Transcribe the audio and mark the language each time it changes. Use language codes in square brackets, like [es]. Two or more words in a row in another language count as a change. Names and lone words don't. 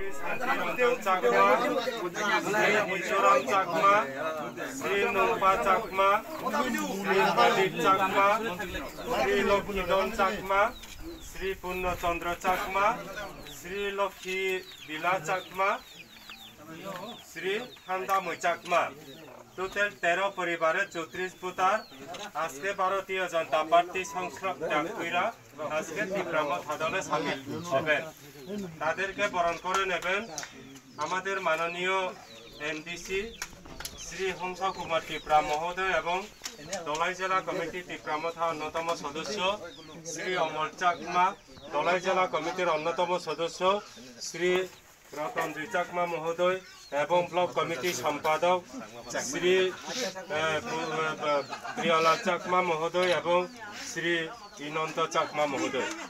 [bn] Cakma, Sri Mizoram Cakma, Sri Nungpa Cakma, Sri Padit Cakma, Sri Lokidon Cakma, Sri Punno Chandra Cakma, Sri Lokhi Bila Cakma, Sri Handamui Cakma. টোটাল 13 পরিবারের 34 ভোটার আজকে ভারতীয় জনতা পার্টি সংসদ ত্যাগ কইরা আজকে তীব্রামত হাদলে সামিল হবেন। তাদেরকে বরণ করে নেবেন আমাদের মাননীয় এমডিসি শ্রী হংস কুমার ত্রিপুরা মহোদয় এবং দলাই জেলা কমিটি ত্রিপুরামথা অন্যতম সদস্য শ্রী অমর চাকমা, দলাই জেলা কমিটির অন্যতম সদস্য শ্রী রতনজি চাকমা মহোদয় এবং ব্লক কমিটি সম্পাদক শ্রী প্রিয়লাল চাকমা মহোদয় এবং শ্রী ইনন্ত চাকমা মহোদয়।